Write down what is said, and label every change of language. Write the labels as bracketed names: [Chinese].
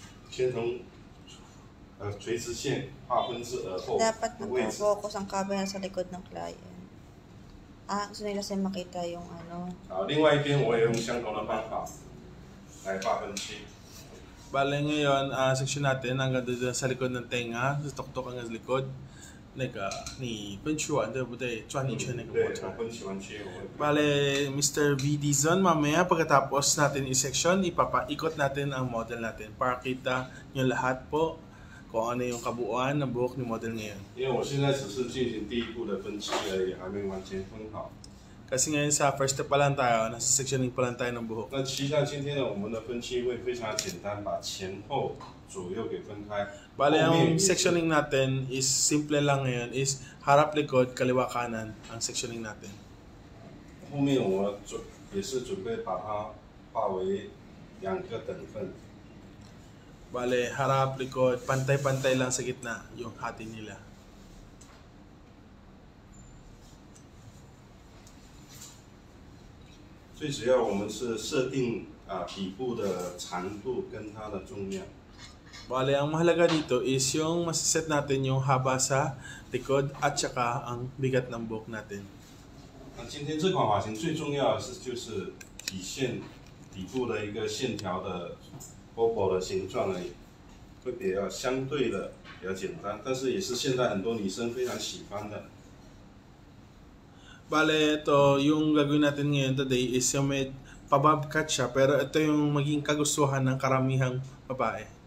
[Chinese] 先从垂直线划分至耳后 [Filipino] Dapat [Chinese] 的位置。 [Filipino] nag-focus ang camera sa likod ng client. Gusto nila kasi makita yung ano. [Chinese] 好，另外一边我也用相同的方法来划分区。 [Filipino] Bale ngayon, section natin hanggang doon sa likod ng tenga, sa tuktok hanggang sa likod. [Chinese] 那个你分区完对不对？转一圈那个过对，程。我分区完区我会。 [Filipino] Bale, Mr. V. Dizon, mamaya pagkatapos natin i-section, ipapaikot natin ang model natin para kita nyo lahat po kung ano yung kabuuan ng buhok ni model ngayon. [Chinese] 因为我现在只是进行第一步的分期而已，还没完全分好。 [Filipino] Kasi ngayon sa first step pa lang tayo, nasa sectioning pa lang tayo ng buhok. [Chinese] 那其实像今天呢，我们的分期会非常简单，把前后左右给分开。 [Filipino] Bale, [Chinese] 后面 [Filipino] ang sectioning natin is simple lang ngayon, is harap likod, kaliwa kanan ang sectioning natin. [Chinese] 后面我也是准备把它划为2个等份。 [Filipino] Bale, harap likod, pantay-pantay lang sa gitna yung hati nila. [Chinese] 最主要我们是设定底部的长度跟它的重量。 [Filipino] Bale, ang mahalaga dito is yung masiset natin yung haba sa likod at saka ang bigat ng buhok natin. [Chinese] 那今天这款发型最重要的就是体现底部的一个线条的 bobo 的形状而已，会比较相对的比较简单，但是也是现在很多女生非常喜欢的。 [Filipino] Bale, ito yung gagawin natin ngayon today is yung may pabobcat siya pero ito yung maging kagustuhan ng karamihang babae.